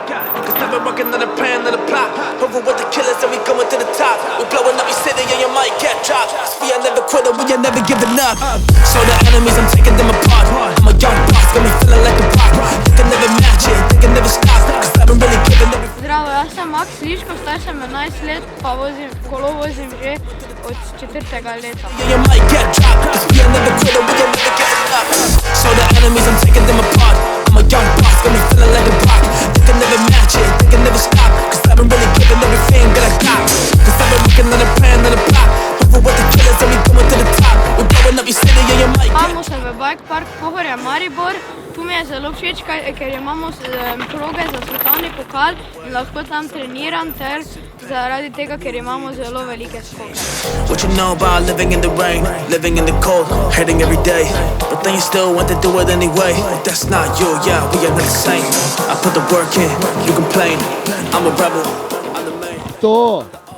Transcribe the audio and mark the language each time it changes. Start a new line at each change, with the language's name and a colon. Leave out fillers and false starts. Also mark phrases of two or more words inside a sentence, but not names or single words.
English: Cause I've been working on a plan, on a plot. Over with the killers and we going to the top. We blowing up your city and you might get dropped. Cause we are never quitting, we are never giving up. So the enemies, I'm taking them apart. I'm a young boss, got me feeling like the rock. They can never match it, they can never stop. Cause I've been really giving everything.
Slovenian: Zdravo, jaz sem Max Sliško, star sem 11 let, pa kolo vozim že od 4. leta.
English: So the enemies, I'm taking them apart. I'm a young boss, got me feeling like a rock. They can never match it, they can never stop. Cause I've been really giving everything that I got. Cause I've been working on a plan, on a plot. Over with the killers and we going to the top. We're blowing up your city and you might get.
Slovenian: Imamo se v Bike Parku Pohorje Maribor. Tu mi je zelo všeč, ker imamo proge za svetovni pokal in lahko tam treniram ter zaradi tega, ker imamo zelo velike skoke.
English: What you know about living in the rain, living in the cold, hating every day, but then you still want to do it anyway. That's not you, yeah, we are not the same. I put the work in, you complain, I'm a rebel, I'm the main. To